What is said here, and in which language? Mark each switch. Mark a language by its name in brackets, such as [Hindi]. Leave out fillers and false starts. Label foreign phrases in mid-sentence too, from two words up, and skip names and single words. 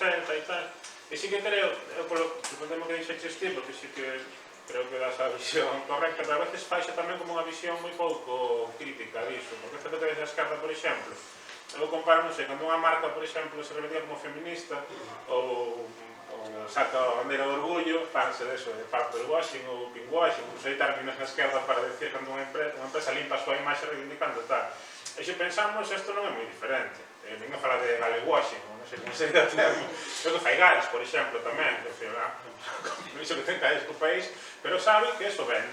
[Galician] Celta e tal, e sí que creo, sorprendeme que dixeches ti, porque sí que creo que das a visión correcta, pero a veces faixe tamén como unha visión moi pouco crítica disso, porque certo que desde a esquerda, por exemplo, eu comparo, non sei, cando unha marca, por exemplo, se reivindica como feminista ou saca a bandeira do orgullo, fanse deso, de [English] purple washing [Galician] ou [English] pink washing, [Galician] incluso hai términos na esquerda para decir cando unha empresa limpa a súa imaxe reivindicando tal. E se pensamos, isto non é moi diferente. Ninguén fala de [English] gale washing, [Galician] non sei como sería o termo. Creo que fai Gales, por exemplo, tamén, que iso que ten caes co país, pero sabe que eso vende.